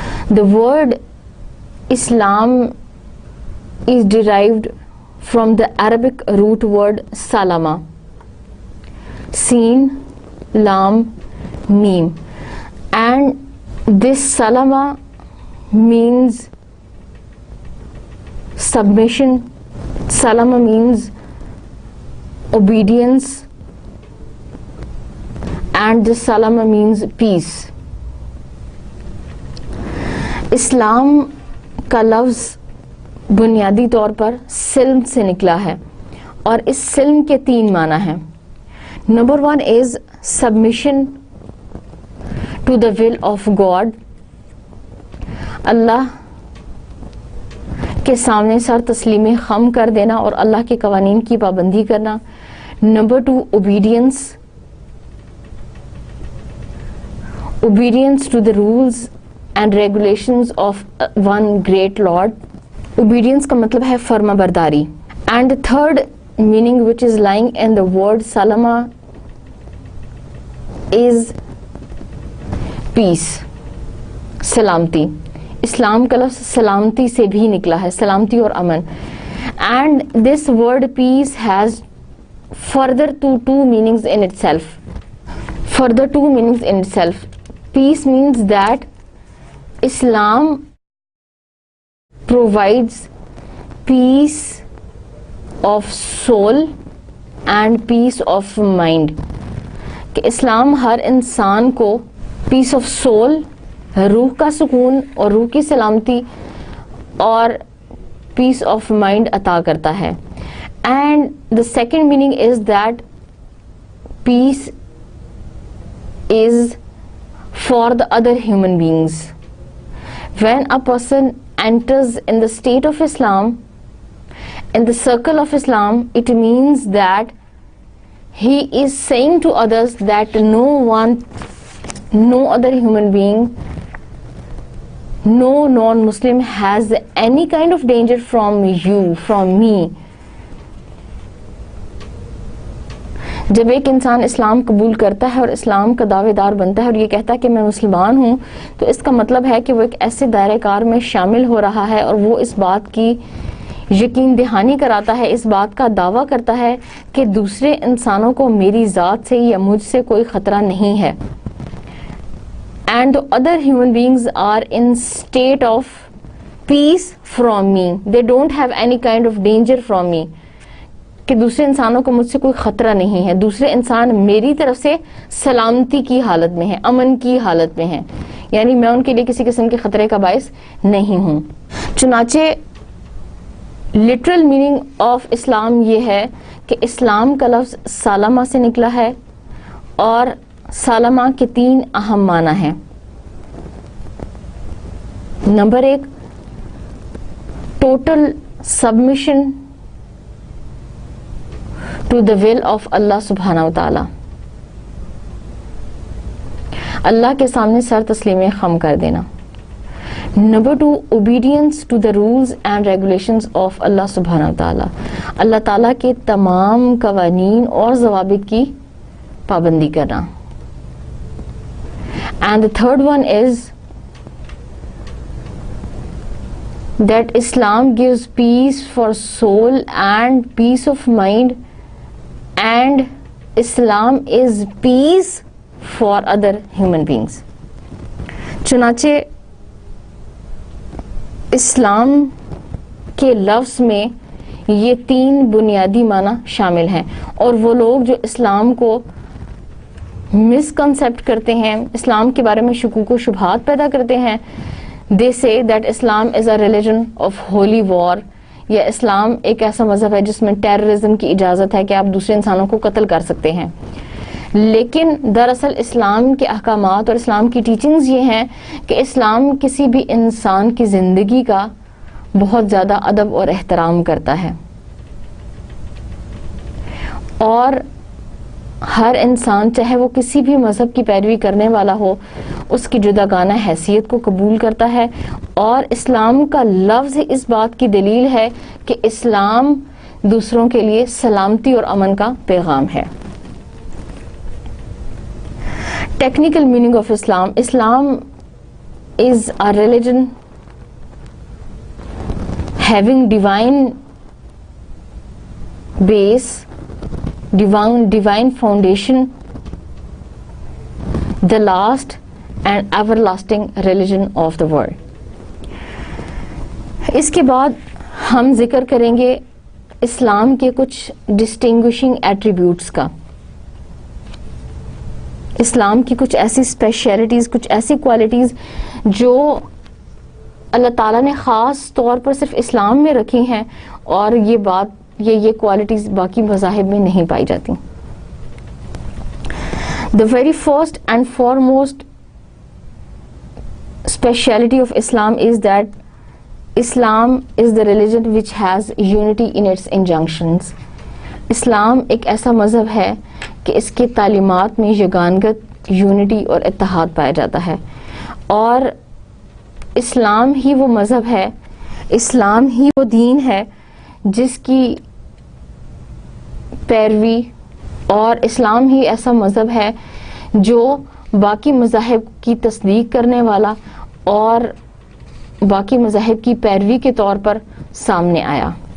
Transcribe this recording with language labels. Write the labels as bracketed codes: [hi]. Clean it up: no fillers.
[en] The word Islam is derived from the Arabic root word salama, Sin, Lam, Mim, and this salama means submission. Salama means obedience, and this salama means peace. [ur] اسلام کا لفظ بنیادی طور پر سلم سے نکلا ہے اور اس سلم کے 3 معنی ہیں. Number 1 [en] is submission to the will of God, [ur] اللہ کے سامنے سر تسلیم خم کر دینا اور اللہ کے قوانین کی پابندی کرنا. Number 2 [en] obedience to the rules and regulations of one great Lord. [ur] Obedience کا مطلب ہے فرما برداری. [en] And the third meaning which is lying in the word salama is peace, سلامتی. [ur] اسلام کا لفظ سلامتی سے بھی نکلا ہے، سلامتی اور امن. [en] And this word peace has further two meanings in itself. Further 2 meanings in itself. Peace means that Islam provides peace of soul and peace of mind. [ur] کہ اسلام ہر انسان کو [en] peace of soul, [ur] روح کا سکون اور روح کی سلامتی اور [en] peace of mind [ur] عطا کرتا ہے. [en] And the second meaning is that peace is for the other human beings. When a person enters in the state of Islam, in the circle of Islam, it means that he is saying to others that no other human being, no non-Muslim has any kind of danger from you, from me. [ur] جب ایک انسان اسلام قبول کرتا ہے اور اسلام کا دعوے دار بنتا ہے اور یہ کہتا ہے کہ میں مسلمان ہوں، تو اس کا مطلب ہے کہ وہ ایک ایسے دائرہ کار میں شامل ہو رہا ہے اور وہ اس بات کی یقین دہانی کراتا ہے، اس بات کا دعویٰ کرتا ہے کہ دوسرے انسانوں کو میری ذات سے یا مجھ سے کوئی خطرہ نہیں ہے. [en] and the other human beings are in state of peace from me. They don't have any kind of danger from me. [ur] کہ دوسرے انسانوں کو مجھ سے کوئی خطرہ نہیں ہے, دوسرے انسان میری طرف سے سلامتی کی حالت میں ہیں, امن کی حالت میں ہیں, یعنی میں ان کے لیے کسی قسم کے خطرے کا باعث نہیں ہوں. چنانچہ [en] literal meaning of Islam [ur] یہ ہے کہ اسلام کا لفظ سالمہ سے نکلا ہے, اور سالمہ کے 3 اہم معنی ہیں. Number 1, [en] total submission to the will of [ur] اللہ سبحانہ و تعالی, اللہ کے سامنے سر تسلیم خم کر دینا. Number 2, [en] obedience to the rules and regulations of [ur] اللہ سبحانہ و تعالی, اللہ تعالیٰ کے تمام قوانین اور ضوابط کی پابندی کرنا. [en] And the third one is that Islam gives peace for soul and peace of mind, and Islam is peace for other human beings. [ur] چنانچہ اسلام کے لفظ میں یہ 3 بنیادی معنی شامل ہیں, اور وہ لوگ جو اسلام کو مسکنسیپٹ کرتے ہیں, اسلام کے بارے میں شکوک و شبہات پیدا کرتے ہیں, [en] they say that Islam is a religion of holy war, [ur] یا اسلام ایک ایسا مذہب ہے جس میں ٹیررزم کی اجازت ہے کہ آپ دوسرے انسانوں کو قتل کر سکتے ہیں. لیکن دراصل اسلام کے احکامات اور اسلام کی ٹیچنگز یہ ہیں کہ اسلام کسی بھی انسان کی زندگی کا بہت زیادہ ادب اور احترام کرتا ہے, اور ہر انسان چاہے وہ کسی بھی مذہب کی پیروی کرنے والا ہو اس کی جداگانہ حیثیت کو قبول کرتا ہے. اور اسلام کا لفظ اس بات کی دلیل ہے کہ اسلام دوسروں کے لیے سلامتی اور امن کا پیغام ہے. [en] Technical meaning of Islam, Islam is a religion having divine base, divine foundation, the last and everlasting religion of the world. [ur] اس کے بعد ہم ذکر کریں گے اسلام کے کچھ [en] distinguishing attributes [ur] کا, اسلام کی کچھ ایسی اسپیشلٹیز, کچھ ایسی کوالٹیز جو اللہ تعالیٰ نے خاص طور پر صرف اسلام میں رکھی ہیں, اور یہ کوالٹیز باقی مذاہب میں نہیں پائی جاتی. [en] The very first and foremost speciality of Islam is that Islam is the religion which has unity in its injunctions. [ur] اسلام ایک ایسا مذہب ہے کہ اس کی تعلیمات میں یگانگت, یونٹی اور اتحاد پایا جاتا ہے, اور اسلام ہی وہ مذہب ہے, اسلام ہی وہ دین ہے جس کی پیروی, اور اسلام ہی ایسا مذہب ہے جو باقی مذاہب کی تصدیق کرنے والا اور باقی مذاہب کی پیروی کے طور پر سامنے آیا.